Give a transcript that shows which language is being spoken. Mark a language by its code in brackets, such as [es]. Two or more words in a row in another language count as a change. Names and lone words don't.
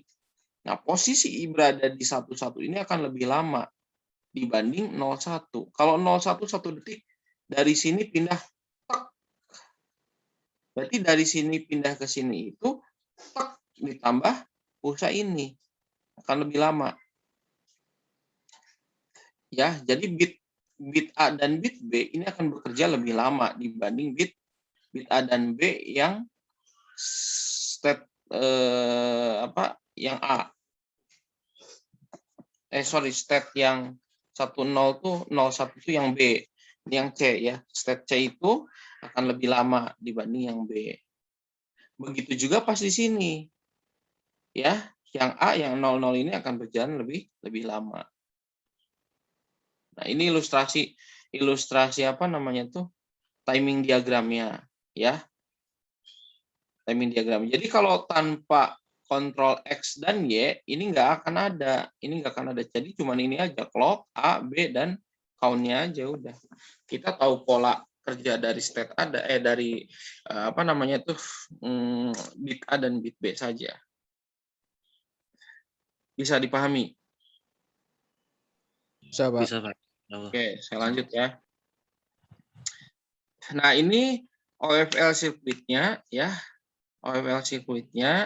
[id] Nah, posisi berada di 11 ini akan lebih lama dibanding 01. Kalau 01 1 detik, dari sini pindah, tek. Berarti dari sini pindah ke sini itu, tek, ditambah pulsa ini. Akan lebih lama. Ya, jadi bit A dan bit B ini akan bekerja lebih lama dibanding bit A dan B yang state yang A. State yang 10 tuh 01 itu yang B. Ini yang C ya. State C itu akan lebih lama dibanding yang B. Begitu juga pas di sini. Ya, yang A yang 00 ini akan berjalan lebih lama. Nah, ini ilustrasi apa namanya tuh? [en] Timing diagramnya, [id] ya. [en] Timing diagram. [id] Jadi kalau tanpa kontrol X dan Y, ini nggak akan ada. Ini nggak akan ada. Jadi cuma ini aja, clock, A, B, dan count-nya aja udah. Kita tahu pola kerja dari state ada, dari apa namanya tuh, bit A dan bit B saja. Bisa dipahami? Bisa, Pak. Bisa, Pak. Oke, saya lanjut ya. Nah, ini OFL sirkuitnya ya, OFL sirkuitnya.